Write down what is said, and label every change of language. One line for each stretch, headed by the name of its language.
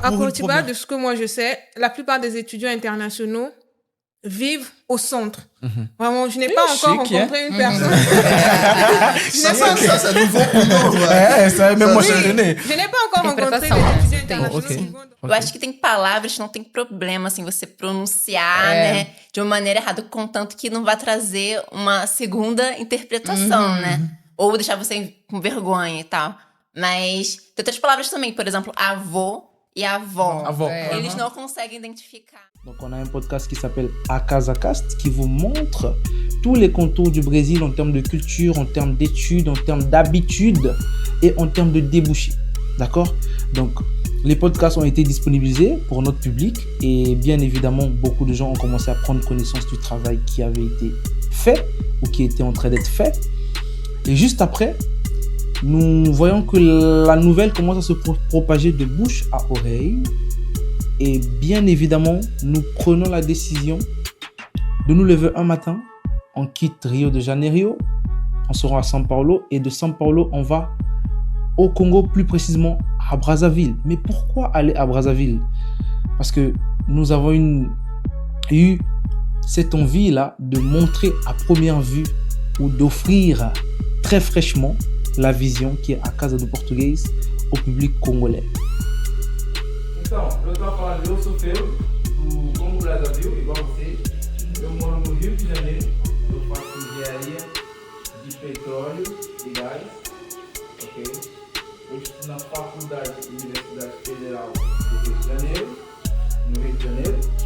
French: À Curitiba, de ce que moi je sais, la plupart des étudiants internationaux vivent au centre. Vraiment, je n'ai pas encore rencontré une personne. Ça nouveau pour nous. Même moi, je connais. Je n'ai pas encore rencontré des étudiants internationaux.
Portuguese: Eu acho que tem palavras que não tem problema, assim, você pronunciar, né, de uma maneira errada, contanto que não vai trazer uma segunda interpretação, né? Ou deixar você com vergonha e tal. Mas tem outras palavras também, por exemplo, avô e avó. Eles não conseguem identificar.
French: Donc on a un podcast qui s'appelle A Casa Cast qui vous montre tous les contours du Brésil en termes de culture, en termes d'études, en termes d'habitudes et en termes de débouchés. D'accord? Donc les podcasts ont été disponibilisés pour notre public et bien évidemment beaucoup de gens ont commencé à prendre connaissance du travail qui avait été fait ou qui était en train d'être fait. Et juste après, nous voyons que la nouvelle commence à se propager de bouche à oreille. Et bien évidemment, nous prenons la décision de nous lever un matin. On quitte Rio de Janeiro, on se rend à São Paulo et de São Paulo, on va au Congo, plus précisément à Brazzaville. Mais pourquoi aller à Brazzaville? Parce que nous avons eu cette envie-là de montrer à première vue ou d'offrir très fraîchement la vision qui est A Casa do Português au public congolais.
Portuguese: Então, eu estou falando, eu sou Feu, do Congo Brazzaville, igual você. Eu moro no Rio de Janeiro, eu faço engenharia de petróleo e gás, ok? Eu estudo na Universidade Federal do Rio de Janeiro, no Rio de Janeiro.